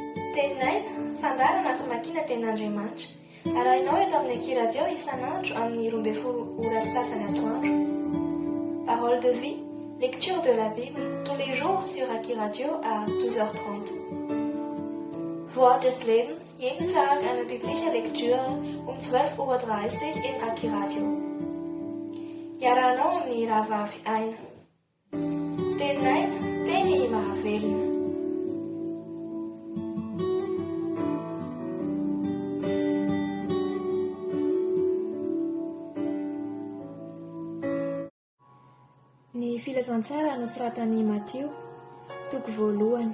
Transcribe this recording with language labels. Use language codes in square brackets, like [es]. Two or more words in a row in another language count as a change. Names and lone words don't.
[mg] Tenaina, fandarana famakiana ten'Andriamanitra. Arahinao eto amin'ny Akiradio isan'andro amin'ny 12 ora sasany atoandro. [fr] Parole de vie, lecture de la Bible, tous les jours sur Akiradio à 12h30. [de] Wort des Lebens, jeden Tag eine biblische Lektüre um 12:30 Uhr im Akiradio. [mg] Iarahanao amin'ny rahavavy aina. Tenaina, teny mahavelona. Ny filazantsara nosoratan'i Matteo, toko voalohany.